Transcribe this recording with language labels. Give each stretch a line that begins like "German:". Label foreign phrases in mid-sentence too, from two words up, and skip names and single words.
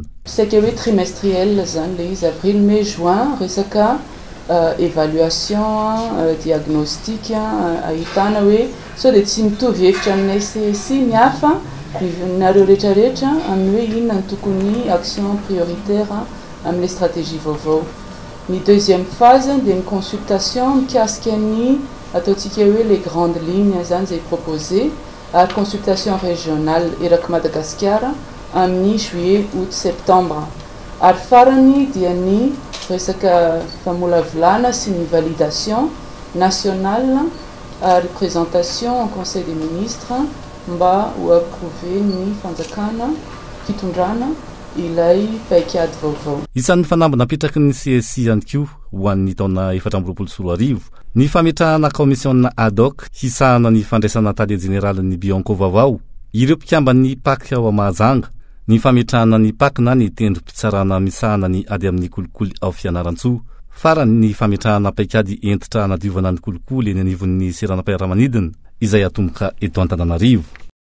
Malagasy: Saika hoe trimestriel zany le izy
French: avril, mai, juin
Malagasy: resaka
French: évaluation, diagnostic
Malagasy: ahitana hoe sao dia tsy mitovy hevitra aminay CSI ny hafa nareo rehetrarehetra amin'ny hoe inona ny tokony
French: action prioritaire
Malagasy: amin'ny stratégie vaovao. Ny
French: deuxième phase
Malagasy: dia ny consultation mikasika ny ataontsika hoe
French: les grandes lignes
Malagasy: zany zay proposé, ary
French: consultation régionale
Malagasy: eraky Madagasikara amin'ny
French: juillet, août, septembre.
Malagasy: Ary farany dia ny resaka famolavolana sy ny
French: validation nationale
Malagasy: ary
French: présentation au conseil des ministres
Malagasy: mba ho approuvé ny fanjakana fitondrana ilay paikady vaovao. Isan'ny fanamby napetraky ny CSI ihany koa ho an'ny taona 2024 ny fametrahana
French: commission ad hoc
Malagasy: hisahana ny fandraisana tale général ny Bianco vaovao, ireo mpikambany PAC ao Mahajanga, ny fametrahana ny PAC na ny tendrom-pitsarana misahana ny ady amin'ny kolikoly ao Fianaratsoa, farany ny fametrahana paikady entitra hanadiovana ny kolikoly eny anivon'ny seranam-piaramanidina izay atomboka eto Antananarivo.